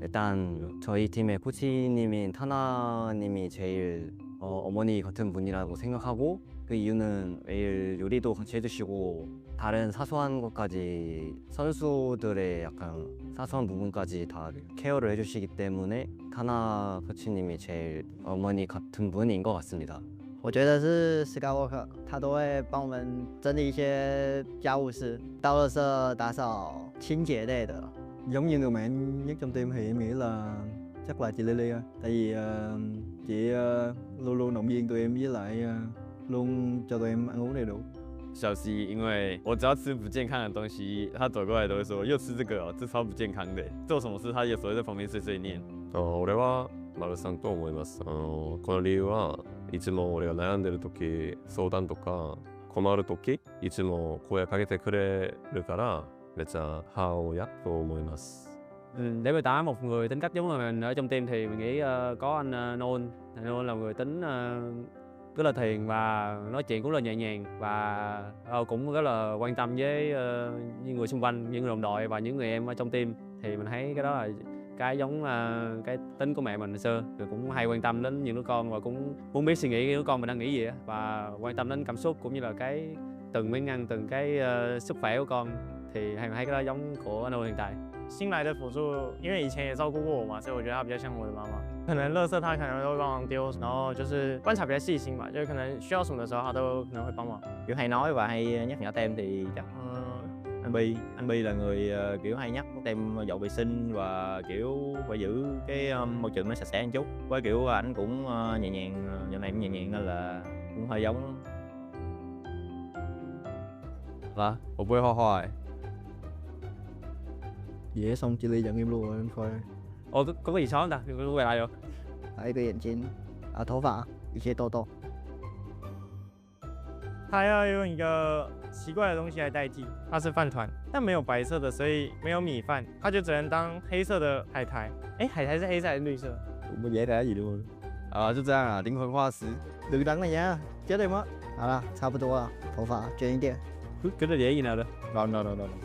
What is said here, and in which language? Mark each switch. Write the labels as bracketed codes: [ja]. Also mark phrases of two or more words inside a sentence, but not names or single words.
[ko] 일단 저희 팀의 코치님인 타나님이 제일 어머니 같은 분이라고 생각하고, 그 이유는 매일 요리도 같이 해주시고 다른 사소한 것까지 선수들의 약간 사소한 부분까지 다 케어를 해주시기 때문에 타나 코치님이 제일 어머니 같은 분인 것 같습니다. [zh] 我觉得是斯卡沃克，他都会帮我们整理一些家务事，倒垃圾、打扫、清洁类的。 [vi] Giống như người mạnh nhất trong team thì em nghĩ là chắc là chị Lily á. Tại vì chị luôn luôn động viên tụi em, với lại luôn cho tụi em ăn uống đầy đủ. [zh] 小西，因为我只要吃不健康的东西，他走过来都会说又吃这个哦，这超不健康的。做什么事他有时候在旁边碎碎念。 [ja] 俺はマルさんと思います。この理由はいつも俺が悩んでる時、相談とか困る時、いつも声かけてくれるからめっちゃ母親と思います。 [vi] Để miêu tả một người tính cách giống mình ở trong team thì mình nghĩ có anh Nôn. Anh Nôn là người tính rất là thiền và nói chuyện cũng là nhẹ nhàng và cũng rất là quan tâm với những người xung quanh, những người đồng đội và những người em ở trong team. Thì mình thấy cái đó là cái giống cái tính của mẹ mình hồi xưa, rồi cũng hay quan tâm đến những đứa con và cũng muốn biết suy nghĩ đứa con mình đang nghĩ gì và quan tâm đến cảm xúc cũng như là cái từng miếng ăn, từng cái sức khỏe của con. Thì hay thấy cái đó giống của anh Nôn hiện tại. [zh] 新来的辅助，因为以前也照顾过我嘛，所以我觉得她比较像我的妈妈。可能垃圾她可能都会帮忙丢，然后就是观察比较细心吧，就是可能需要什么的时候她都可能会帮忙。 [vi] Kiểu hay nói và hay nhắc nhở tem thì chắc anh Bi là người kiểu hay nhắc tem dọn vệ sinh và kiểu phải giữ cái môi trường nó sạch sẽ một chút. Với kiểu ảnh cũng nhẹ nhàng, giờ này cũng nhẹ nhàng nên là cũng hơi giống. [zh] 啊，我不会画画哎。 [vi] Dễ xong chị Ly dẫn em luôn rồi, em coi. Ồ, có cái gì xấu không ta? Tôi quay lại được. [zh] 还有一个眼睛头发一些痘痘。她要用一个奇怪的东西来代替，它是饭团，但没有白色的，所以没有米饭，它就只能当黑色的海苔。哎，海苔是黑色还是绿色？ [vi] Cũng không dễ trả gì luôn. [zh] 就这样啊，灵魂画师。 [vi] Đừng đánh này nha, chết em á. [zh] 好了，差不多了，头发卷一点。 [vi] Cái đó dễ gì nào được. No.